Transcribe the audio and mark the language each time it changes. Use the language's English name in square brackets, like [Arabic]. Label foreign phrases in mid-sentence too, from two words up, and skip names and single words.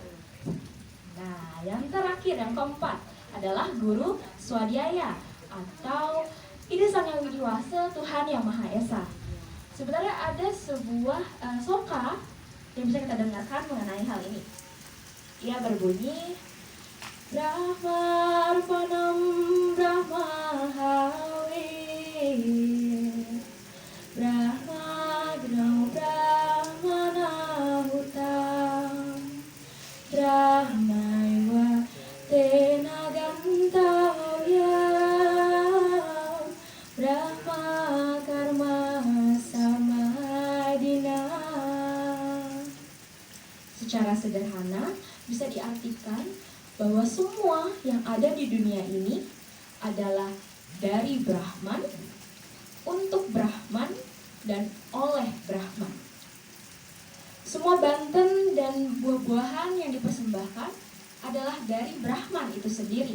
[Indonesian] Nah, yang terakhir, yang keempat adalah guru swadhyaya atau ide Sang Yang Widiwasa, Tuhan Yang Maha Esa. Sebenarnya ada sebuah soka yang bisa kita dengarkan mengenai hal ini. Ia berbunyi, [Sanskrit] Brahma Arpanam Brahma Hawi Brahma Gnau Brahmana Hutam Brahma Iwa Tena Gantavyam Brahma Karma Samadina. [Indonesian] Secara sederhana bisa diartikan bahwa semua yang ada di dunia ini adalah dari Brahman, untuk Brahman, dan oleh Brahman. Semua banten dan buah-buahan yang dipersembahkan adalah dari Brahman itu sendiri.